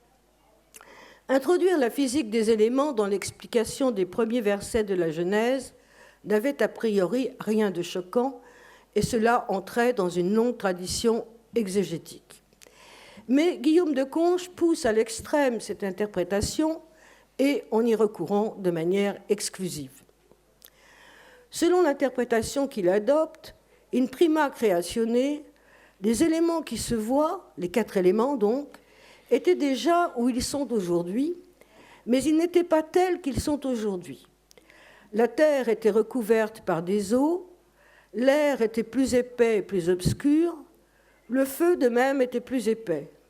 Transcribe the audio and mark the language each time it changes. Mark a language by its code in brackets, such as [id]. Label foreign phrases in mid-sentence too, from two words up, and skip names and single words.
[fr] Introduire la physique des éléments dans l'explication des premiers versets de la Genèse n'avait a priori rien de choquant, et cela entrait dans une longue tradition exégétique. Mais Guillaume de Conches pousse à l'extrême cette interprétation, et en y recourant de manière exclusive. Selon l'interprétation qu'il adopte, [la] in prima creatione, [fr] les éléments qui se voient, les 4 éléments donc, étaient déjà où ils sont aujourd'hui, mais ils n'étaient pas tels qu'ils sont aujourd'hui. La terre était recouverte par des eaux, l'air était plus épais et plus obscur, le feu de même était plus épais.